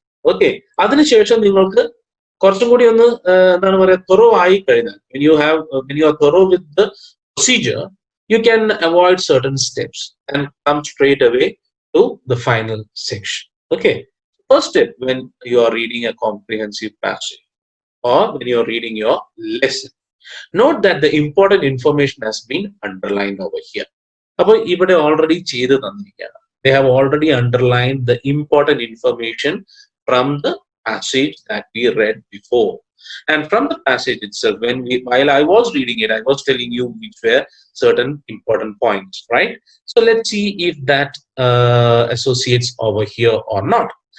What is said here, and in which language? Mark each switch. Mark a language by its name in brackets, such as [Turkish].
[Malayalam] Okay, അതിനുശേഷം നിങ്ങൾക്ക് കുറച്ചും കൂടി ഒന്ന് എന്താണ് പറയുക, തൊറോ ആയി കഴിഞ്ഞാൽ, [English] when you are thorough with the procedure, you can avoid certain steps and come straight away to the final section. Okay, first step, when you are reading a comprehensive passage or when you are reading your lesson, note that the important information has been underlined over here. [Malayalam] അപ്പോൾ ഇവിടെ already ചെയ്ത് തന്നിരിക്കുകയാണ്. [English] They have already underlined the important information from the passage that we read before. And from the passage itself, while I was reading it, I was telling you which were certain important points, right? So let's see if that associates over here or not.